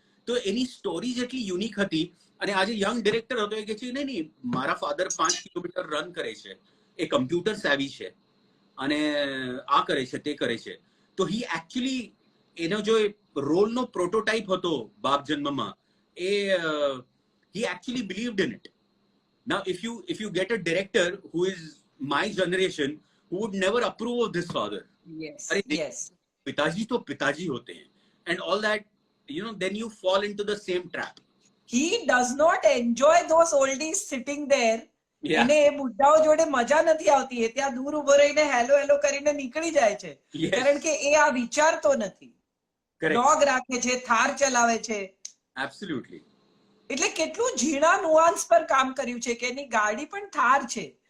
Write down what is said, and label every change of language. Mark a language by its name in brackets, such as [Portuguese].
[Gujarati] તો એની સ્ટોરી જેટલી યુનિક હતી. અને આજે યંગ ડિરેક્ટર હતો, એ કે છે નહીં, મારા ફાધર 5 કિલોમીટર રન કરે છે, એ કમ્પ્યુટર સેવી છે અને આ કરે છે તે કરે છે. તો હી એકચ્યુઅલી એનો જો રોલનો પ્રોટોટાઇપ હતો બાપ જન્મમાં, એ [English] he actually believed in it. Now if you get a director who is my generation, who would never approve of this father, yes, [Hindi] पिताजी तो पिताजी होते हैं [English] and all that, then you fall into the same trap. He does not enjoy those oldies sitting there. [Gujarati] એને એ બુઢાઓ જોડે મજા નથી આવતી, એ ત્યાં દૂર ઉભો રહીને હેલો હેલો કરીને નીકળી જાય છે, કારણ કે એ આ વિચારતો નથી. ડોગ રાખે છે, થાર ચલાવે છે. Absolutely. એટલે કેટલું ઝીણા નુઆન્સ પર કામ કર્યું છે કે એની ગાડી પણ થાર છે.